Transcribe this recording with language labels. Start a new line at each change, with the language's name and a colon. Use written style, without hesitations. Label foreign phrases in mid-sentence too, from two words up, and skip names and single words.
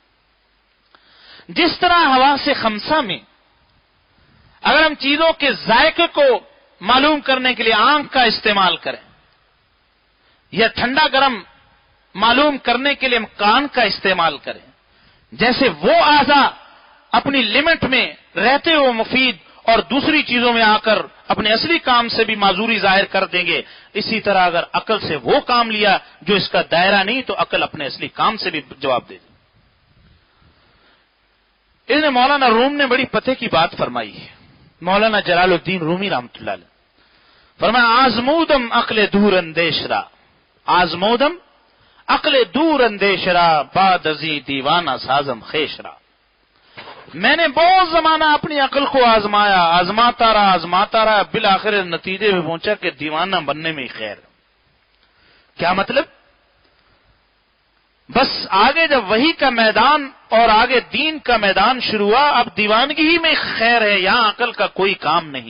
Urdu: جس طرح حواس خمسہ میں اگر ہم چیزوں کے ذائقے کو معلوم کرنے کے لیے آنکھ کا استعمال کریں، یا ٹھنڈا گرم معلوم کرنے کے لیے ہم کان کا استعمال کریں، جیسے وہ اعضاء اپنی لمٹ میں رہتے ہوئے مفید اور دوسری چیزوں میں آ کر اپنے اصلی کام سے بھی معذوری ظاہر کر دیں گے، اسی طرح اگر عقل سے وہ کام لیا جو اس کا دائرہ نہیں تو عقل اپنے اصلی کام سے بھی جواب دے دے۔ اس نے مولانا روم نے بڑی پتے کی بات فرمائی ہے، مولانا جلال الدین رومی رحمۃ اللہ علیہ فرمایا،
Persian: آزمودم عقل دور اندیش را، آزمودم عقل دور اندیش را، بعد ازی دیوانہ سازم خیش را۔
Urdu: میں نے بہت زمانہ اپنی عقل کو آزماتا رہا، بالآخر نتیجے میں پہنچا کہ دیوانہ بننے میں ہی خیر۔ کیا مطلب؟ بس آگے جب وحی کا میدان اور آگے دین کا میدان شروع ہوا، اب دیوانگی ہی میں خیر ہے، یہاں عقل کا کوئی کام نہیں۔